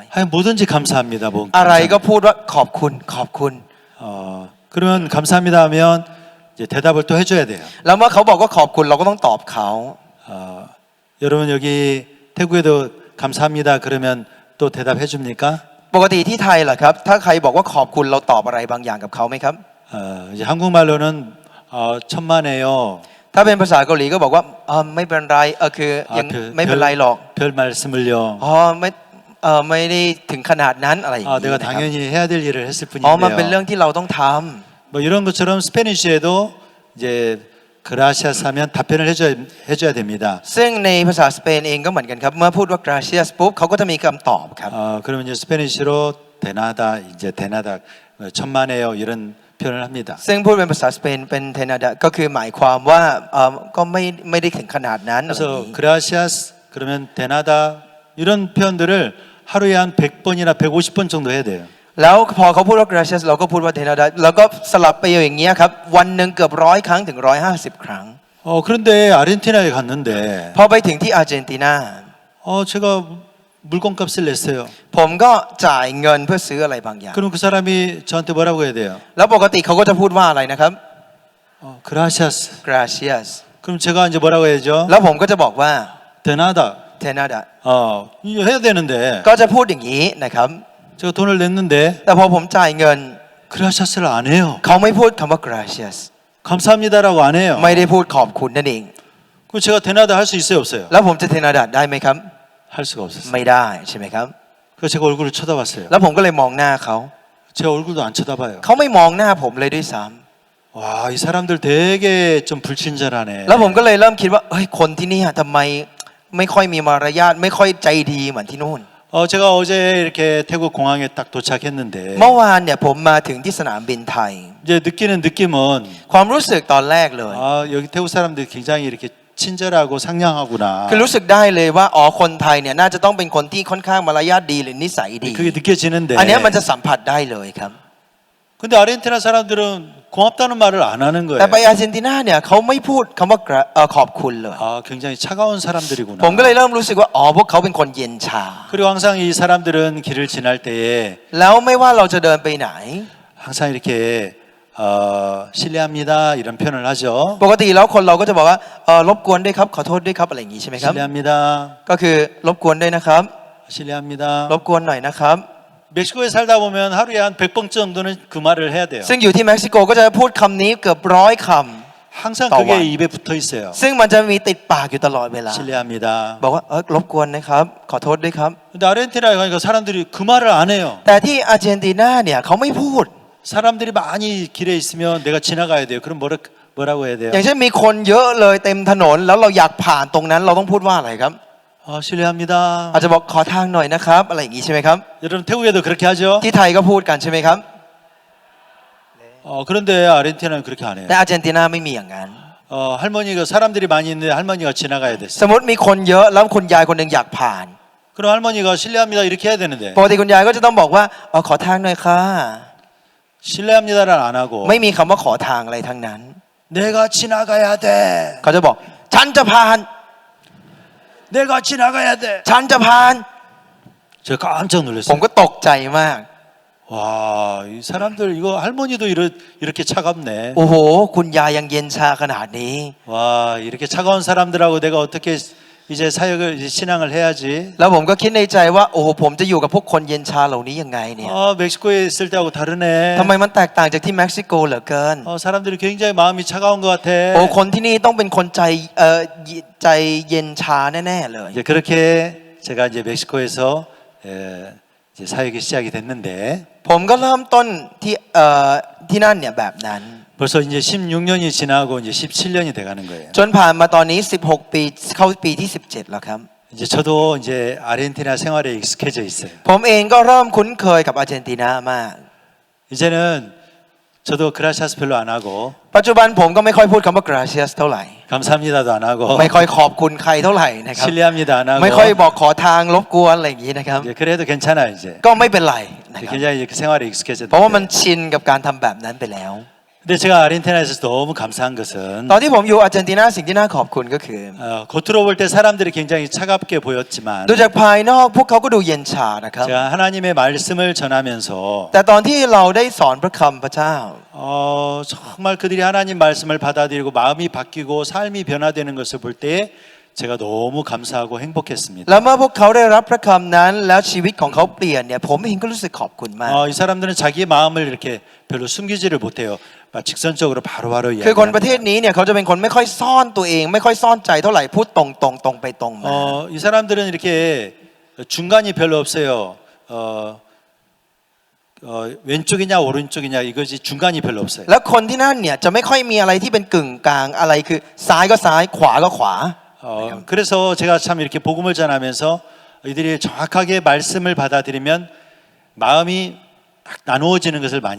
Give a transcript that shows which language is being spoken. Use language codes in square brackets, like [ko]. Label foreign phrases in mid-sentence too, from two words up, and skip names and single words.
[ko] 하여 뭐든지 감사합니다. 뭐 [th] อะไรก็ [ko] 감사합니다. [th] พูดว่าขอบคุณขอบคุณ [ko] 그러면 감사합니다 하면 이제 대답을 또 해줘야 돼요. [th] แล้วเมื่อเขาบอกว่าขอบคุณเราก็ต้องตอบเขา [ko] 여러분 여기 태국에도 감사합니다 그러면 또 대답해 줍니까? [th] ปกติที่ไทยเหรอครับถ้าใครบอกว่าขอบคุณเราตอบอะไรบางอย่างกับเขาไหมครับ [ko] 이제 한국말로는 천만에요. [th] ถ้าเป็นภาษาเกาหลีก็บอกว่าไม่เป็นไรคือยังไม่เป็นไรหรอก [ko] 별 말씀을요. [th] ไม่ได้ถึงขนาดนั้นอะไรอย่างนี้ [ko] 내가 [th] นะครับ [ko] 당연히 해야 될 일을 했을 [th] มันเป็นเรื่อง [ko] 뿐인데요. [th] ที่เราต้องท [ko] 뭐 이런 것처럼 스페니쉬에도 이제 그라시아스 하면 답변을 해줘야 됩니다. [th] ำซึ่งในภาษาสเปนเองก็เหมือนกันครับเมื่อพูดว่า gracias ปุ๊บเขาก็จะมีคำตอบครับ [ko] 그러면 이제 스페니쉬로 [es] de nada [ko] 이제 [es] de nada [ko] 천만에요 이런 표현을 합니다. [th] ซึ่งพูดเป็นภาษาสเปนเป็น [es] de nada [th] ก็คือหมายความว่าก็ไม่ได้ถึงขนาดนั้นอะไรอย่าง [ko] 그래서 [th] นี้ [ko] 그라시아스 그러면 [es] de nada [ko] 이런 표현들을 하루에 한 100번이나 150번 정도 해야 돼요. [th] แล้วพอเขาพูดว่า gracias เราก็พูดว่า [es] de nada [th] แล้วก็สลับไปอย่างเงี้ยครับวันหนึ่งเกือบ100 ครั้งถึง 150 ครั้ง [ko] 그런데 아르헨티나에 갔는데 [th] พอไปถึงที่อาร์เจนตินา [ko] 제가 물건값을 냈어요. [th] ผมก็จ่ายเงินเพื่อซื้ออะไรบางอย่าง [ko] 그럼 그 사람이 저한테 뭐라고 해야 돼요? [th] แล้วปกติเขาก็จะพูดว่าอะไรนะครับ [ko] 그라시아스. [th] gracias [ko] 그럼 제가 이제 뭐라고 해야죠? [th] แล้วผมก็จะบอกว่า [es] de nada. de nada [ko] 이거 해야 되는데 [th] ก็จะพูดอย่างนี้นะครับ [ko] 제가 돈을 냈는데 [th] แต่พอผมจ่ายเงิน [ko] 그라시아스를 안 해요. [th] เขาไม่พูดคำว่า gracias [ko] 감사합니다라고 안 해요. [th] ไม่ได้พูดขอบคุณนั่นเอง [ko] 그럼 제가 [es] de nada [ko] 할 수 있어요, 없어요? [th] แล้วผมจะ [es] de nada [th] ได้ไหมครับ [ko] 할 수가 없었어요. [th] ไม่ได้ใช่ไหมครับ [ko] 그래서 제가 얼굴을 쳐다봤어요. [th] แล้วผมก็เลยมองหน้าเขา [ko] 제 얼굴도 안 쳐다봐요. [th] เขาไม่มองหน้าผมเลยด้วยซ้ [ko] 와, 이 사람들 되게 좀 불친절하네. [th] ำแล้วผมก็เลยเริ่มคิดว่าเฮ้ยคนที่นี่ทำไมไม่ค่อยมีมารยาทไม่ค่อยใจดีเหมือนที่นู่น [ko] 제가 어제 이렇게 태국 공항에 딱 도착했는데 [th] เมื่อวานเนี่ยผมมาถึงที่สนามบินไทย [ko] 이제 느끼는 느낌은 [th] ความรู้สึกตอนแรกเลย [ko] 여기 태국 사람들이 굉장히 이렇게 친절하고 상냥하구나. [th] คือรู้สึกได้เลยว่าคนไทยเนี่ยน่าจะต้องเป็นคนที่ค่อนข้างมารยาทดีหรือนิสัยดี [ko] 그게 느껴지는데. [th] อันเนี้ยมันจะสัมผัสได้เลยครับ [ko] 근데 아르헨티나 사람들은 고맙다는 말을 안 하는 거예요. [th] แต่ไปอาร์เจนตินาเนี่ยเขาไม่พูดคำว่าขอบคุณเลย [ko] 굉장히 차가운 사람들이구나. [th] ผมก็เลยเริ่มรู้สึกว่าพวกเขาเป็นคนเย็นชา [ko] 그리고 항상 이 사람들은 길을 지날 때에 [th] แล้วไม่ว่าเราจะเดินไปไหน [ko] 항상 이렇게 실례합니다 이런 표현을 하죠. [th] ปกติแล้วคนเราก็จะบอกว่ารบกวนด้วยครับขอโทษด้วยครับอะไรอย่างนี้ใช่ไหมครับ [ko] 실례합니다. [th] ก็คือรบกวนด้วยนะครับ [ko] 실례합니다. [th] รบกวนหน่อยนะครับ [ko] 멕시코에 살다 보면 하루에 한 100번 정도는 그 말을 해야 돼요. [th] ซึ่งอยู่ที่เม็กซิโกก็จะพูดคำนี้เกือบ100 ค [ko] 항상 [th] ต่อ [ko] 그게 [th] วัน [ko] 입에 붙어 있어요. [th] ำซึ่งมันจะมีติดปากอยู่ตลอดเวลา [ko] 실례합니다. [th] บอกว่ารบกวนนะครับขอโทษด้วยครับ [ko] 근데 아르헨티나에 가니까 사람들이 그 말을 안 해요. [th] แต่ที่อาร์เจนตินาเนี่ยเขาไม่พูด [ko] 사람들이 많이 길에 있으면 내가 지나가야 돼요. 그럼 뭐라고 해야 돼요? [th] อย่างเช่นมีคนเยอะเลยเต็มถนนแล้วเราอยากผ่านตรงนั้นเราต้องพูดว่าอะไรครับ [ko] 실례합니다. [th] อาจจะบอกขอทางหน่อยนะครับอะไรอย่างนี้ใช่ไหมครับ [ko] 여러분 태국에도 그렇게 하죠? [th] ที่ไทยก็พูดกันใช่ไหมครับ [ko] 그런데 아르헨티나는 그렇게 안 해요. [th] แต่อาร์เจนตินาไม่มีอย่างนั้น [ko] 할머니가 사람들이 많이 있는데 할머니가 지나가야 [th] ส [ko] 됐어요. [th] มมติมีคนเยอะแล้วคุณยายคนหนึ่งอยากผ่าน [ko] 그럼 할머니가 실례합니다 이렇게 해야 되는데 [th] ปกติคุณยายก็จะต้องบอกว่าขอทางหน่อยค่ะ [ko] 실례합니다를 안 하고 [th] ไม่มีคำว่าขอทางอะไรทั้งนั้น [ko] 내가 지나가야 돼. [th] เขาจะบอกฉันจะผ่าน [ko] 내가 지나가야 돼. [th] ฉันจะผ่าน [ko] 제가 깜짝 [th] ผม [ko] 놀랐어요. [th] ก็ตกใจมาก [ko] 와, 이 사람들 이거 할머니도 이렇게 차갑네. [th] โอ้โห คุณยายยังเย็นชาขนาดนี้ [ko] 와, 이렇게 차가운 사람들하고 내가 어떻게 이제 사역을 이제 신앙을 해야지. [th] แล้วผมก็คิดในใจว่าโอ้โหผมจะอยู่กับพวกคนเย็นชาเหล่านี้ยังไงเนี่ย [ko] 멕시코에 있을 때하고 다르네. [th] ทำไมมันแตกต่างจากที่เม็กซิโกเหลือเกิน [ko] 사람들이 굉장히 마음이 차가운 것 같아. [th] โอ้คนที่นี่ต้องเป็นคนใจเย็นชาแน่ๆเลย [ko] 이제 그렇게 제가 이제 멕시코에서 이제 사역이 시작이 됐는데 [th] ผมก็เริ่มต้นที่นั่นเนี่ยแบบนั้น [ko] 벌써 이제 16년이 지나고 이제 17년이 돼가는 거예요. [th] จนผ่านมาตอนนี้16 ปีเข้าปีที่17แล้วครับ [ko] 이제 저도 이제 아르헨티나 생활에 익숙해져 있어요. [th] ผมเองก็เริ่มคุ้นเคยกับอาร์เจนตินามาก [ko] 이제는 저도 그라시아스 별로 안 하고 [th] ปัจจุบันผมก็ไม่ค่อยพูดคำว่า gracias เท่าไหร่ [ko] 감사합니다도 안 하고 [th] ไม่ค่อยขอบคุณใครเท่าไหร่นะครับ [ko] 실례합니다 안 하고 [th] ไม่ค่อยบอกขอทางรบกวนอะไรอย่างนี้นะครับ [ko] 이제 그래도 괜찮아요 이제. [th] ก็ไม่เป็นไรนะครับ [ko] 굉장히 이제 그 생활에 [th] เพราะว่ามัน [ko] 익숙해졌는데. [th] ชินกับการทำแบบนั้นไปแล้ว [ko] 근데 제가 아르헨티나에서 너무 감사한 것은 [th] ตอนที่ผมอยู่อาร์เจนตินาสิ่งที่น่าขอบคุณก็คือ [ko] 겉으로 볼 때 사람들이 굉장히 차갑게 보였지만 [th] ดูจากภายนอกพวกเขาก็ดูเย็นชานะครับ [ko] 제가 하나님의 말씀을 전하면서 [th] แต่ตอนที่เราได้สอนพระคำพระเจ้า [ko] 정말 그들이 하나님 말씀을 받아들이고 마음이 바뀌고 삶이 변화되는 것을 볼 때에 제가 너무 감사하고 행복했습니다. [th] แล้วเมื่อพวกเขาได้รับพระคำนั้นแล้วชีวิตของเขาเปลี่ยนเนี่ยผมเองก็รู้สึกขอบคุณมาก [ko] 이 사람들은 자기의 마음을 이렇게 별로 숨기지를 못해요. 직선적으로 바로바로 [th] คือคนประเทศ [ko] 이야기합니다. [th] นี้เนี่ยเขาจะเป็นคนไม่ค่อยซ่อนตัวเอง ไม่ค่อยซ่อนใจเท่าไหร่พูดตรงไปตรงมา [ko] 이 사람들은 이렇게 중간이 별로 없어요. 왼쪽이냐 오른쪽이냐 이것이 중간이 별로 없어요. [th] แล้วคนที่นั่นเนี่ยจะไม่ค่อยมีอะไรที่เป็นกึ่งกลางอะไรคือซ้ายก็ซ้ายขวาก็ขวา [ko] 그래서 제가 참 이렇게 복음을 전하면서 이들이 정확하게 말씀을 받아들이면 마음이 딱 나누어지는 것을 많이